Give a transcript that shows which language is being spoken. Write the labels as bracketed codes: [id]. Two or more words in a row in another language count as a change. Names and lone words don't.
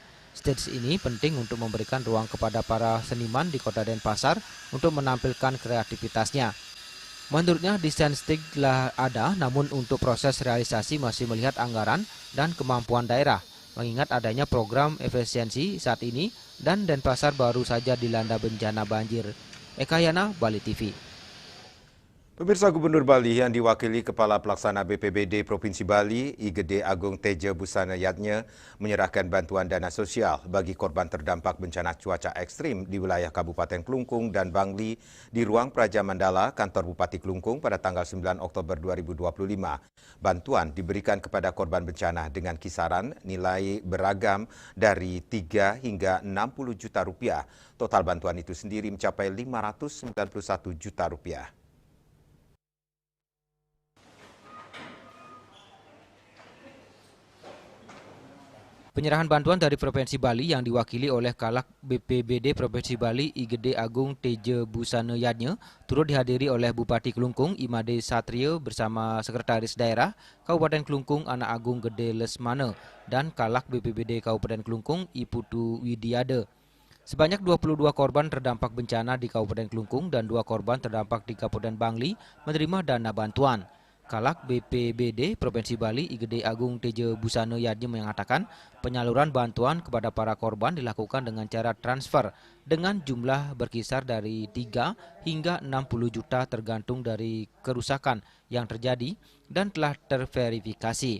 [id] Stage ini penting untuk memberikan ruang kepada para seniman di Kota Denpasar untuk menampilkan kreativitasnya. Menurutnya desain stage telah ada, namun untuk proses realisasi masih melihat anggaran dan kemampuan daerah. Mengingat adanya program efisiensi saat ini dan Denpasar baru saja dilanda bencana banjir. Eka Yana, Bali TV. Pemirsa, Gubernur Bali yang diwakili Kepala Pelaksana BPBD Provinsi Bali, I Gede Agung Teja Busana Yatnya, menyerahkan bantuan dana sosial bagi korban terdampak bencana cuaca ekstrim di wilayah Kabupaten Klungkung dan Bangli di ruang Praja Mandala, kantor Bupati Klungkung pada tanggal 9 Oktober 2025. Bantuan diberikan kepada korban bencana dengan kisaran nilai beragam dari 3 hingga 60 juta rupiah. Total bantuan itu sendiri mencapai 591 juta rupiah. Penyerahan bantuan dari Provinsi Bali yang diwakili oleh Kalak BPBD Provinsi Bali I Gede Agung Teja Busana Yatnya turut dihadiri oleh Bupati Klungkung Imade Satrio bersama Sekretaris Daerah Kabupaten Klungkung Anak Agung Gede Lesmana dan Kalak BPBD Kabupaten Klungkung I Putu Widiade. Sebanyak 22 korban terdampak bencana di Kabupaten Klungkung dan 2 korban terdampak di Kabupaten Bangli menerima dana bantuan. Kalak BPBD Provinsi Bali I Gede Agung Teja Busana Yatnya mengatakan penyaluran bantuan kepada para korban dilakukan dengan cara transfer dengan jumlah berkisar dari 3 hingga 60 juta tergantung dari kerusakan yang terjadi dan telah terverifikasi.